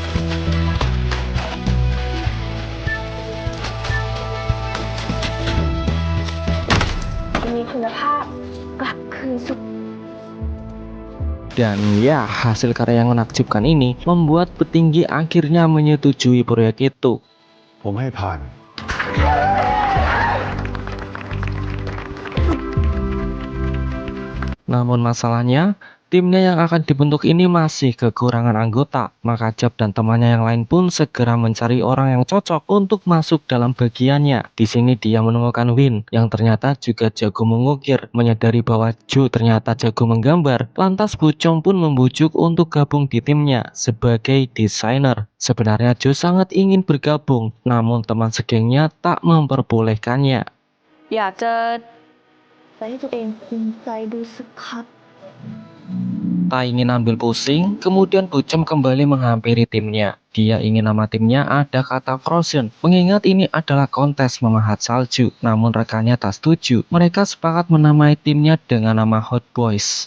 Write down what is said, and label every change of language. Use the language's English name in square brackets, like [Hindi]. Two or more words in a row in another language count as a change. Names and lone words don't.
[Indonesian] Dan ya, hasil karya yang menakjubkan ini membuat petinggi akhirnya menyetujui proyek itu. [Thai] ผมให้ผ่าน [Indonesian] Namun masalahnya, timnya yang akan dibentuk ini masih kekurangan anggota. Maka Jab dan temannya yang lain pun segera mencari orang yang cocok untuk masuk dalam bagiannya. Di sini dia menemukan Win yang ternyata juga jago mengukir. Menyadari bahwa Joe ternyata jago menggambar, lantas Bucom pun membujuk untuk gabung di timnya sebagai desainer. Sebenarnya Joe sangat ingin bergabung, namun teman segengnya tak memperbolehkannya. [Thai] อยากจะให้ตัวเองภูมิใจดูสักพัก [Indonesian] Tak ingin ambil pusing, kemudian Bucom kembali menghampiri timnya. Dia ingin nama timnya ada kata Frozen, mengingat ini adalah kontes memahat salju. Namun rekannya tak setuju. Mereka sepakat menamai timnya dengan nama Hot Boys.